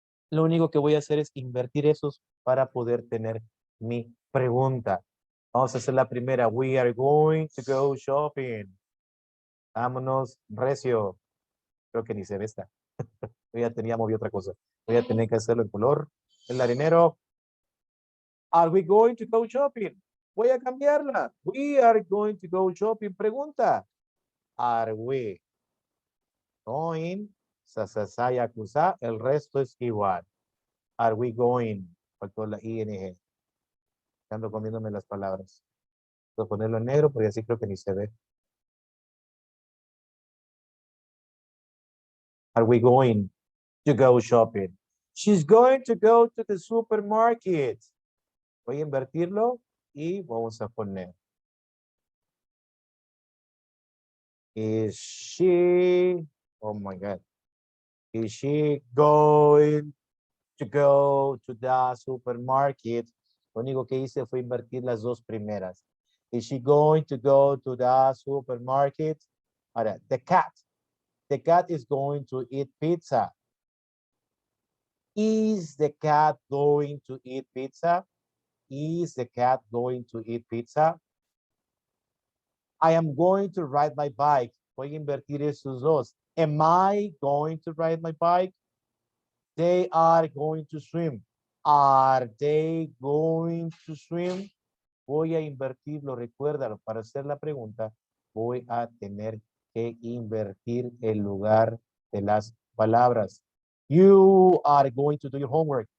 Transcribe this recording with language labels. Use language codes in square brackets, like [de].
[es] Lo único que voy a hacer es invertir esos para poder tener mi pregunta. Vamos a hacer la primera. [en] We are going to go shopping. [es] Vámonos, recio. Creo que ni se ve esta. Yo ya tenía movido otra cosa. Voy a tener que hacerlo en color. El harinero. [en] Are we going to go shopping? [es] Voy a cambiarla. [en] We are going to go shopping. [es] Pregunta. [en] Are we going? [es] Sasasay acusa. El resto es igual. [en] Are we going? [es] Faltó la ING. Ando comiéndome las palabras. Voy a ponerlo en negro porque así creo que ni se ve. [en] Are we going to go shopping? She's going to go to the supermarket. [es] Voy a invertirlo y vamos a poner. [en] Is she, oh my God. Is she going to go to the supermarket? [es] Lo único que hice fue invertir las dos primeras. [en] Is she going to go to the supermarket? [es] Ahora, [en] the cat. The cat is going to eat pizza. Is the cat going to eat pizza? Is the cat going to eat pizza? I am going to ride my bike. [es] Voy a invertir esos dos. [en] Am I going to ride my bike? They are going to swim. Are they going to swim? [es] Voy a invertirlo, recuérdalo, para hacer la pregunta, voy a tener que invertir el lugar de las palabras. [en] You are going to do your homework.